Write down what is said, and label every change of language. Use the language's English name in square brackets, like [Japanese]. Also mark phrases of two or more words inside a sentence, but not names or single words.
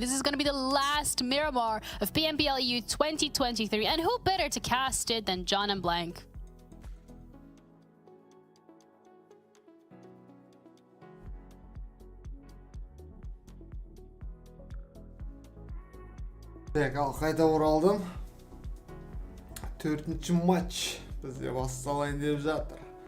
[English] This is going to be the last Miramar of PMPL EU 2023. And who better to cast it than John and Blank? [Kazakh] Al қайта оралдым. 4-ші матч бізде басталайын деп жатыр.